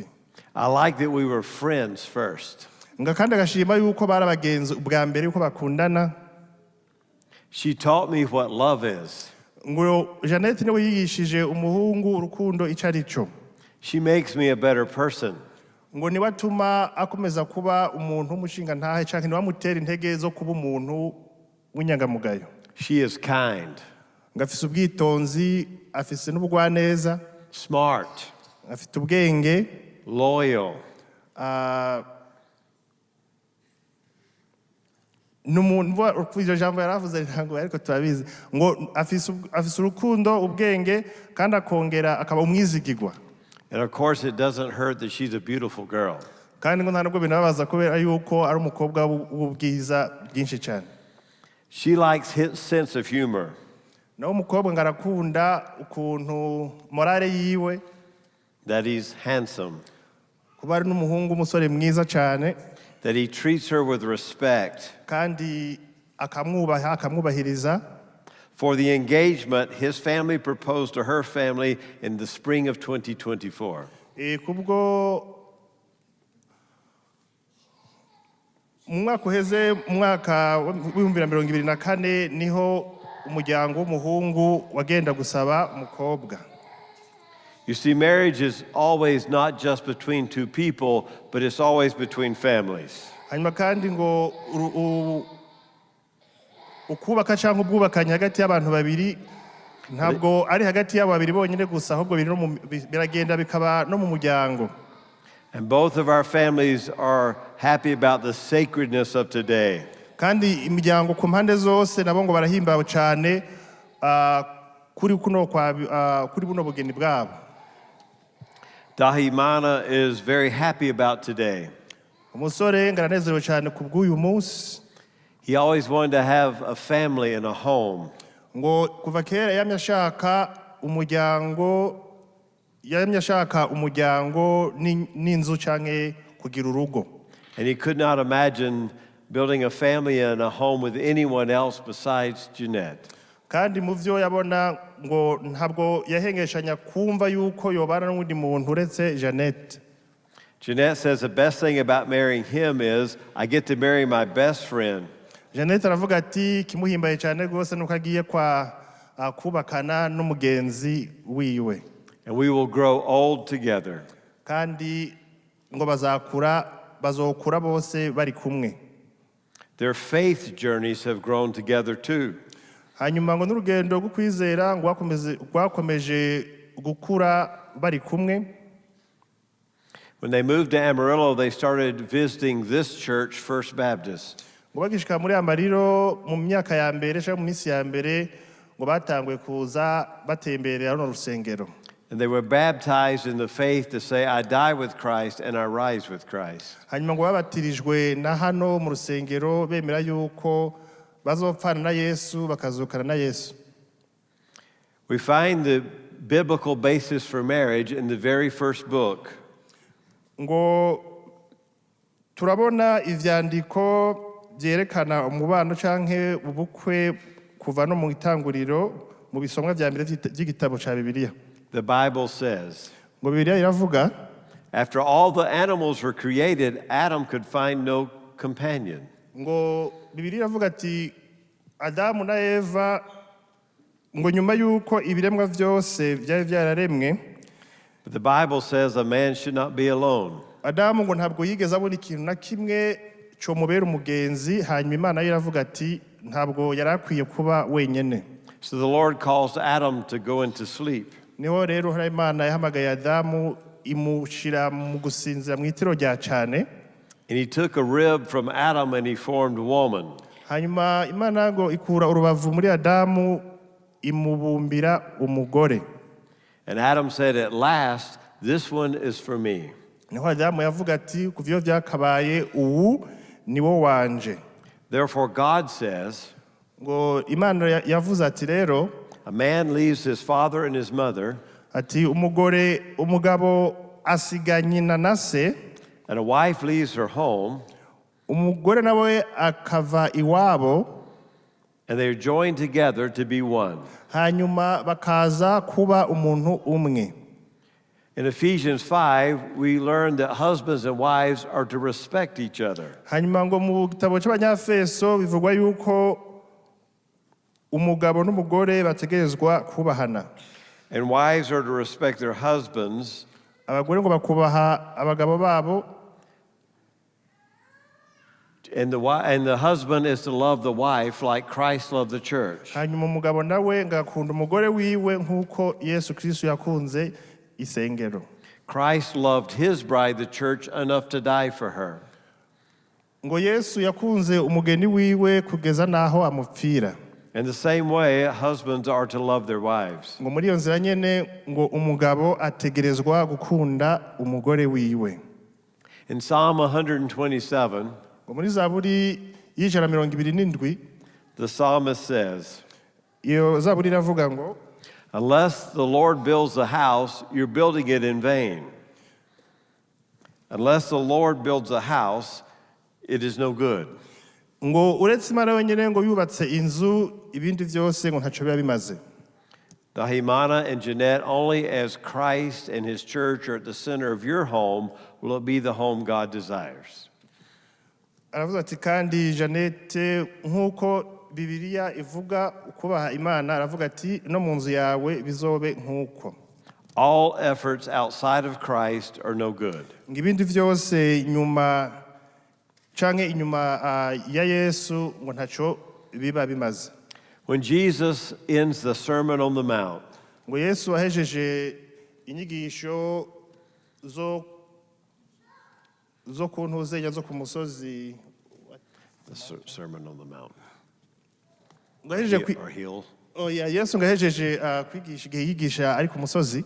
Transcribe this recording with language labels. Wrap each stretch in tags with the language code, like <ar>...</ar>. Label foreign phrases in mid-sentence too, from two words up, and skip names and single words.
<en>I like that we were friends first.</en> <rn>Nga kandi agashima yuko bari abagenzi ubwa mbere yuko bakundana.</rn> <en>She taught me what love is.</en> <rn>Ngo Janette niwe yigishije umuhungu urukundo ico arico.</rn> <en>She makes me a better person.</en> <rn>Ngo niwe atuma akomeza kuba umuntu w'umushinga ntahe canke niwe amutera intege zo kuba umuntu w'inyangamugayo.</rn> <en>She is kind.</en> <rn>Ngo afise ubwitonzi, afise n'ubugwaneza.</rn> <en>Smart.</en> <rn>Afite ubwenge.</rn> <en>Loyal.</en> <rn>N'umuntu iryo jambo yaravuze ntabwo ariko turabizi ngo afise urukundo, ubwenge kandi akongera akaba umwizigirwa.</rn> <en>And of course it doesn't hurt that she's a beautiful girl.</en> <rn>Kandi ngo nta nubwo binababaza kubera yuko ari umukobwa w'ubwiza bwinshi cyane.</rn> <en>She likes his sense of humor.</en> <rn>Nawe umukobwa ngo arakunda ukuntu morale yiwe.</rn> <en>That he's handsome.</en> <rn>Kuba ari n'umuhungu umusore mwiza cyane.</rn> <en>That he treats her with respect.</en> <rn>Kandi akamwubahiriza.</rn> <en>For the engagement, his family proposed to her family in the spring of 2024.</en> <rn>Kubwo mwaka uheze mwaka w'2024 niho umuryango w'umuhungu wagenda gusaba umukobwa.</rn> <en>You see, marriage is always not just between two people, but it's always between families.</en> <rn>Hanyuma kandi ngo ukubaka cyangwa ubwubakanye hagati y'abantu babiri ntabwo ari hagati y'abo babiri bonyine gusa, ahubwo biragenda bikaba no mu muryango.</rn> <en>And both of our families are happy about the sacredness of today.</en> <rn>Kandi imiryango ku mpande zose nabo ngo barahimbawe cyane kuri buno bugeni bwabo.</rn> <en>Dahimana is very happy about today.</en> <rn>Umusore ngaranezerewe cyane ku bw'uyu munsi.</rn> <en>He always wanted to have a family and a home.</en> <rn>Ngo kuva kera yamye ashaka umuryango n'inzu canke kugira urugo.</rn> <en>And he could not imagine building a family and a home with anyone else besides Janette.</en> <rn>Kandi mu vyo yabona ngo ntabwo yahengeshanya kumva yuko yobana n'undi muntu uretse Janette.</rn> <en>Janette says the best thing about marrying him is I get to marry my best friend.</en> <rn>Janette aravuga ati kimuhimbaye cyane rwose nuko agiye kubakana n'umugenzi wiwe.</rn> <en>And we will grow old together.</en> <rn>Kandi ngo bazokura bose bari kumwe.</rn> <en>Their faith journeys have grown together too.</en> <rn>Hanyuma ngo n'urugendo rwo kwizera ngo rwakomeje gukura bari kumwe.</rn> <en>When they moved to Amarillo, they started visiting this church, First Baptist.</en> <rn>Ngo bagishika muri Amariro mu myaka ya mbere cyangwa mu minsi ya mbere ngo batanguye kuza batemberera runo rusengero.</rn> <en>And they were baptized in the faith to say, I die with Christ and I rise with Christ.</en> <rn>Hanyuma ngo babatirijwe na hano mu rusengero bemera yuko bazopfana na Yesu bakazukana na Yesu.</rn> <en>We find the biblical basis for marriage in the very first book.</en> <rn>Ngo turabona ivyandiko byerekana umubano canke ubukwe kuva no mu itanguriro mu bisomwa vya mbere by'igitabo ca Bibiliya.</rn> <en>The Bible says,</en> <rn>Ngo Bibiliya iravuga,</rn> <en>after all the animals were created, Adam could find no companion.</en> <rn>ngo Bibiliya iravuga ati Adamu na Eva ngo nyuma yuko ibiremwa vyose byari byararemwe,</rn> <en>But the Bible says a man should not be alone.</en> <rn>Adamu ngo ntabwo yigeze abona ikintu na kimwe cyo mubera umugenzi, hanyuma Imana iravuga ati ntabwo yari akwiye kuba wenyene.</rn> <en>So the Lord calls Adam to go into sleep.</en> <rn>Niho rero hari Imana yahamagaye Adamu imushira mu gusinzira mu itiro rya cyane.</rn> <en>And he took a rib from Adam and he formed woman.</en> <rn>Hanyuma Imana ngo ikura urubavu muri Adamu imubumbira umugore.</rn> <en>And Adam said, at last, this one is for me.</en> <rn>Niho Adamu yavuga ati kuvyo byakabaye uwu niwo wanje.</rn> <en>Therefore God says,</en> <rn>Ngo Imana yavuze ati rero</rn> <en>a man leaves his father and his mother,</en> <rn>ati umugabo asiga nyina na se,</rn> <en>and a wife leaves her home,</en> <rn>umugore nawe akava iwabo,</rn> <en>and they are joined together to be one.</en> <rn>hanyuma bakaza kuba umuntu umwe.</rn> <en>In Ephesians 5, we learn that husbands and wives are to respect each other.</en> <rn>Hanyuma ngo mu gitabo cy'Abanyafeso bivugwa yuko umugabo n'umugore bategerezwa kubahana.</rn> <en>And wives are to respect their husbands,</en> <rn>Abagore ngo bakubaha abagabo babo,</rn> <en>and the husband is to love the wife like Christ loved the church.</en> <rn>hanyuma umugabo nawe ngakunda umugore wiwe nk'uko Yesu Kristo yakunze isengero.</rn> <en>Christ loved his bride, the church, enough to die for her.</en> <rn>Ngo Yesu yakunze umugeni wiwe kugeza naho amupfira.</rn> <en>In the same way, husbands are to love their wives.</en> <rn>Ngo muri iyo nzira nyene ngo umugabo ategerezwa gukunda umugore wiwe.</rn> <en>In Psalm 127,</en> <rn>Ngo muri Zaburi y'ijana mirongo ibiri n'indwi,</rn> <en>the psalmist says,</en> <rn>iyo Zaburi iravuga ngo</rn> <en>unless the Lord builds a house, you're building it in vain. Unless the Lord builds a house, it is no good.</en> <rn>ngo uretse Imana wenyine ngo yubatse inzu ibindi byose ngo ntaco biba bimaze.</rn> <en>Dahimana and Janette, only as Christ and his church are at the center of your home will it be the home God desires.</en> <rn>Aravuze ati kandi Janette nk'uko Bibiliya ivuga ukubaha Imana, aravuga ati no mu nzu yawe bizobe nk'uko.</rn> <en>All efforts outside of Christ are no good.</en> <rn>Ngo ibindi byose nyuma canke inyuma ya Yesu ngo ntaco biba bimaze.</rn> <en>When Jesus ends the Sermon on the Mount,</en> <rn>Ngo Yesu ahejeje inyigisho zo kuntuzenya zo ku musozi,</rn> <en>the Sermon on the Mount,</en> <rn>ngo ahejeje</rn> <en>or Hill,</en> <rn>Yesu ngo ahejeje kwigisha igihe yigisha ari ku musozi,</rn>